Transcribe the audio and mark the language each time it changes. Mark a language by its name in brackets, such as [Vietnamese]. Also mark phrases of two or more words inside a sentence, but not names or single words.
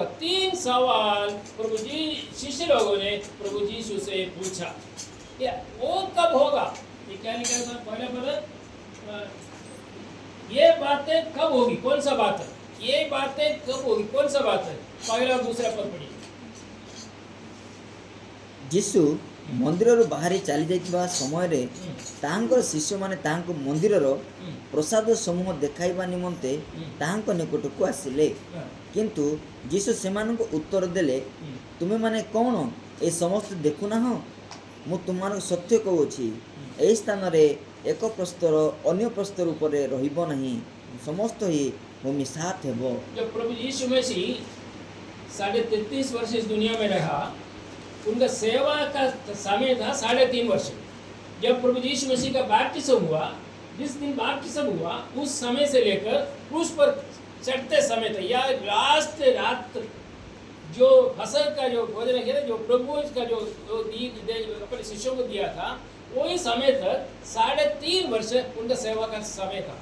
[Hindi] 3 सवाल प्रभु जी शिष्य लोगों ने प्रभु यीशु से पूछा। ये वो कब होगा? ये क्या लिखा था पहले पद, ये बातें कब होगी? कौन सा बात है? ये बातें कब होगी? कौन सा बात है? पहला और दूसरा पद पढ़िए। [Odia] ଯୀଶୁ ମନ୍ଦିରରୁ ବାହାରି ଚାଲି ଯାଇଥିବା ସମୟରେ ତାହାଙ୍କର ଶିଷ୍ୟମାନେ ତାହାଙ୍କୁ ମନ୍ଦିରର ପ୍ରସାଦ ସମୂହ ଦେଖାଇବା ନିମନ୍ତେ ତାହାଙ୍କ ନିକଟକୁ ଆସିଲେ। କିନ୍ତୁ ଯୀଶୁ ସେମାନଙ୍କୁ ଉତ୍ତର ଦେଲେ, ତୁମେମାନେ କ'ଣ ଏ ସମସ୍ତ ଦେଖୁନାହଁ? ମୁଁ ତୁମମାନଙ୍କୁ ସତ୍ୟ କହୁଅଛି, ଏହି ସ୍ଥାନରେ ଏକ ପ୍ରସ୍ତର ଅନ୍ୟ ପ୍ରସ୍ତର ଉପରେ ରହିବ ନାହିଁ, ସମସ୍ତ ହିଁ ଭୂମି ସାତ ହେବ। [Hindi] जब प्रभु यीशु मसीह 33.5 वर्ष इस दुनिया में रहा, उनका सेवा का समय था 3.5 वर्ष। जब प्रभु यीशु मसीह का बैप्टिज्म हुआ, जिस दिन बैप्टिज्म हुआ उस समय से लेकर क्रूस पर चढ़ते समय तक, या लास्ट रात जो फसल का जो भोजन किया था, जो प्रभु का जो अपने शिष्यों को दिया था, वही समय तक 3.5 वर्ष उनका सेवा का समय था।